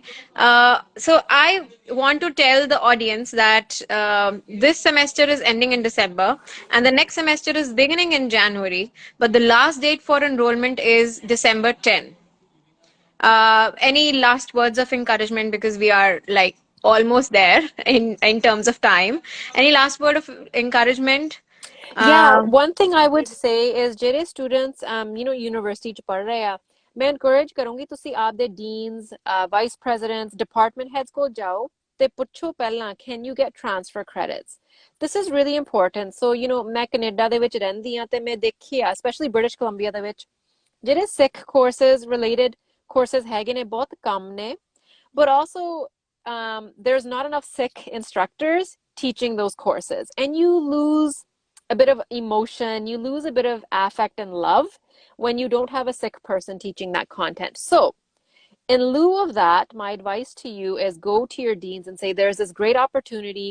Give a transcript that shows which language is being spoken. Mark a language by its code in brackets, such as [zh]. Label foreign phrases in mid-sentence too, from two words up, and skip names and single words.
[en] So I want to tell the audience that this semester is ending in December and the next semester is beginning in January, but the last date for enrollment is December 10. Any last words of encouragement, because we are like almost there in terms of time? Any last word of encouragement? Yeah, Uh, one thing I would say is [pa] ਜਿਹੜੇ [en] students university [pa] ਚ ਪੜ ਰਹੇ ਆ, ਮੈਂ encourage ਕਰੂੰਗੀ ਤੁਸੀਂ ਆਪਦੇ [en] deans, vice presidents, department heads [pa] ਕੋਲ ਜਾਓ ਤੇ ਪੁੱਛੋ ਪਹਿਲਾਂ, [en] can you get transfer credits? This is really important. [pa] So ਮੈਂ ਕੈਨੇਡਾ ਦੇ ਵਿੱਚ ਰਹਿੰਦੀ ਆ ਤੇ ਮੈਂ ਦੇਖਿਆ, especially British Columbia ਦੇ ਵਿੱਚ, ਜਿਹੜੇ [en] SIKH courses related courses [pa] ਹੈਗੇ ਨੇ ਬਹੁਤ ਕਮ ਨੇ, [en] but also there's not enough SIKH instructors teaching those courses, and you lose a bit of emotion, you lose a bit of affect and love when you don't have a SIKH person teaching that content. So in lieu of that, my advice to you is go to your deans and say, there's this great opportunity.